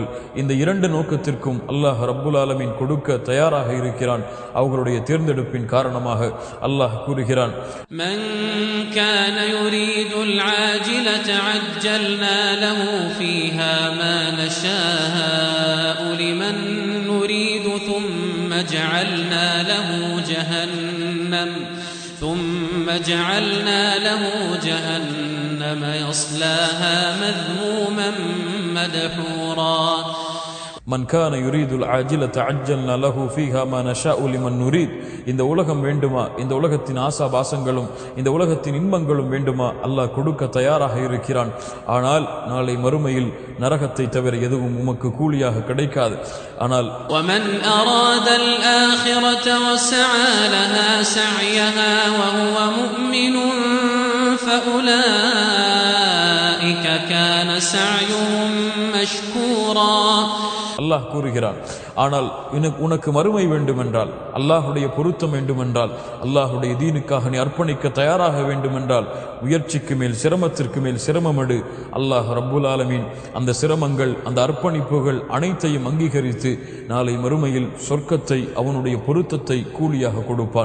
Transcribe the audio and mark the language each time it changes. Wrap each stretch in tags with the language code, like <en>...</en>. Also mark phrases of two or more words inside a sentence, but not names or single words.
<ta>இந்த இரண்டு நோக்கத்திற்கும் அல்லாஹ்</ta> <ar>رب العالمين</ar> <ta>கொடுக்க தயாராக இருக்கிறான். அவர்களுடைய தேர்ந்தெடுப்பின் காரணமாக அல்லாஹ் கூறுகிறான்,</ta> <ar>من كان يريد العاجلة عجلنا له فيها ما نشاء لمن نريد ثم جعلنا له جهنم يصلاها مذموما مدحورا. من كان يريد العاجلة عجلنا له فيها ما نشاء لمن نريد.</ar> <ta>இந்த உலகம் வேண்டுமா, இந்த உலகத்தின் ஆசாபாசங்களும் இந்த உலகத்தின் இன்பங்களும் வேண்டுமா, அல்லாஹ் கொடுக்க தயாராக இருக்கிறான். ஆனால் நாளை மறுமையில் நரகத்தை தவிர எதுவும் உமக்கு கூலியாக கிடைக்காது. ஆனால்</ta> <ar>ومن أراد الآخرة وسعى لها سعيها وهو مؤمن فأولئك كان سعيهم مشكورا.</ar> <ta>அல்லாஹ் கூறுகிறான், ஆனால் உனக்கு மறுமை வேண்டுமென்றால், அல்லாஹுடைய பொருத்தம் வேண்டுமென்றால், அல்லாஹுடைய தீனுக்காக நீ அர்ப்பணிக்க தயாராக வேண்டுமென்றால் முயற்சிக்கு மேல் சிரமத்திற்கு மேல் சிரமமடு. அல்லாஹ்</ta> <ar>رب العالمين</ar> <ta>அந்த சிரமங்கள், அந்த அர்ப்பணிப்புகள் அனைத்தையும் அங்கீகரித்து நாளை மறுமையில் சொர்க்கத்தை, அவனுடைய பொருத்தத்தை கூலியாக கொடுப்பான்.</ta>